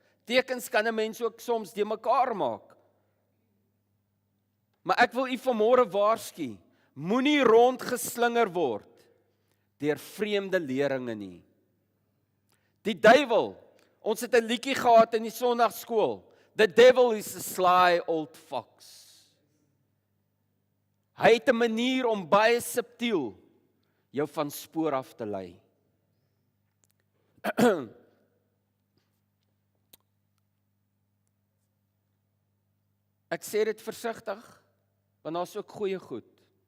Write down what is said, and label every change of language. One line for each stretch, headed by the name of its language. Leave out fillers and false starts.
Afrikaans: Tekens kan 'n mens ook soms de mekaar maak. Maar ek wil u vanmôre waarsku, moenie rondgeslinger word deur vreemde leringe nie. Die duiwel, ons het 'n liedjie gehad in die Sondagskool.
English: The devil is a sly old fox.
Afrikaans: Hy het 'n manier om baie subtiel jou van spoor af te lei. Ek sê dit versigtig, want daar's ook goeie goed.